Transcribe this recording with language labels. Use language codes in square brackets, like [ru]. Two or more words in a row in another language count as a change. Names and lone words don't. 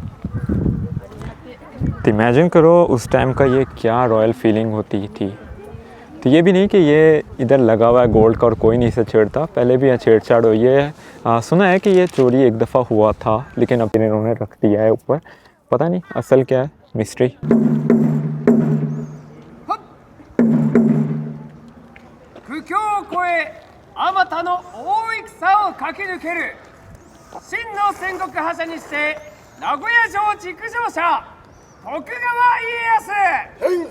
[hi] तो इमेजिन करो उस टाइम का ये क्या रॉयल फीलिंग होती थी। तो ये भी नहीं कि ये इधर लगा हुआ है गोल्ड का और कोई नहीं इसे छेड़ता, पहले भी यहाँ छेड़छाड़ हुई है। सुना है कि ये चोरी एक दफ़ा हुआ था, लेकिन अब इन्होंने रख दिया है ऊपर। पता नहीं असल क्या है, मिस्ट्री। [ja] 苦境を越えあまたの大戦を駆け抜ける真の戦国覇者にして名古屋城築城者徳川家康、